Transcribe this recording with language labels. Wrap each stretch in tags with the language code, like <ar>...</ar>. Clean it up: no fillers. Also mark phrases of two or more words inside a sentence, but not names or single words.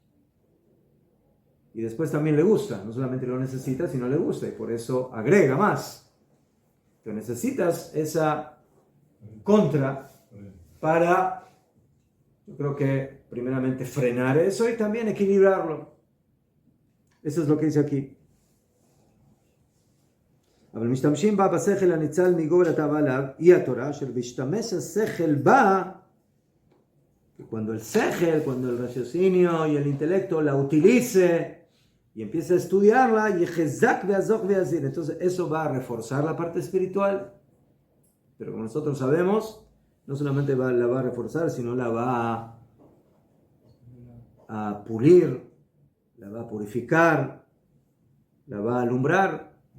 <es>Y después también le gusta, no solamente lo necesita, sino le gusta, y por eso agrega más. Pero necesitas esa contra para, yo creo que primeramente frenar eso y también equilibrarlo. Eso es lo que dice aquí.</es> <he>אבל משתמשים בה בשכל הניצל מגובה לתאווה עליו, היא התורה, אשר בהשתמש השכל בה,</he> <es>cuando el raciocinio y el intelecto la utilice y empieza a estudiarla, entonces eso va a reforzar la parte espiritual. Pero como nosotros sabemos, no solamente la va a reforzar, sino la va a pulir, la va a purificar, la va a alumbrar.</es>